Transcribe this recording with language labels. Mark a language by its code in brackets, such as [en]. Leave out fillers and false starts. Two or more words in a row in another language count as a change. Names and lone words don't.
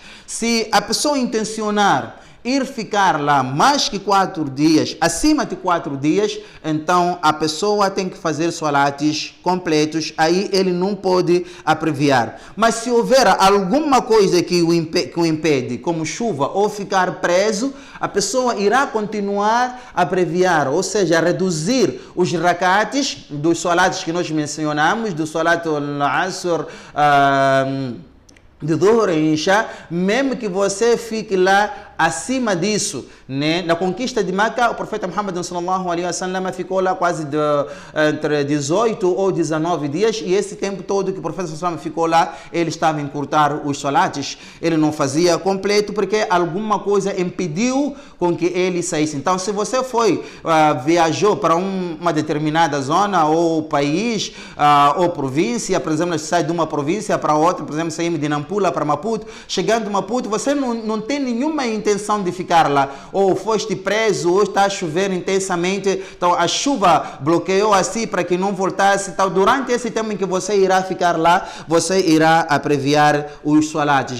[pt] Se a pessoa intencionar ir ficar lá mais que 4 dias, acima de 4 dias, então a pessoa tem que fazer salates completos, aí ele não pode abreviar. Mas se houver alguma coisa que o impede, como chuva ou ficar preso, a pessoa irá continuar a abreviar, ou seja, a reduzir os rakats dos salates que nós mencionamos, do [ar] صلاة العصر, [pt] de Dhuhr e Isha, mesmo que você fique lá acima disso, né? Na conquista de Meca, o profeta Muhammad [ar] صلى الله عليه وسلم [pt] ficou lá quase entre 18 ou 19 dias, e esse tempo todo que o profeta [ar] صلى الله عليه وسلم [pt] ficou lá, ele estava a encurtar os salates, ele não fazia completo porque alguma coisa impediu com que ele saísse. Então, se você viajou para uma determinada zona ou país ou província, por exemplo, sai de uma província para outra, por exemplo, saímos de Nampula para Maputo, chegando em Maputo, você não tem nenhuma intenção de ficar lá, ou foste preso, ou está a chover intensamente, então a chuva bloqueou assim para que não voltasse, então durante esse tempo em que você irá ficar lá, você irá abreviar os salates.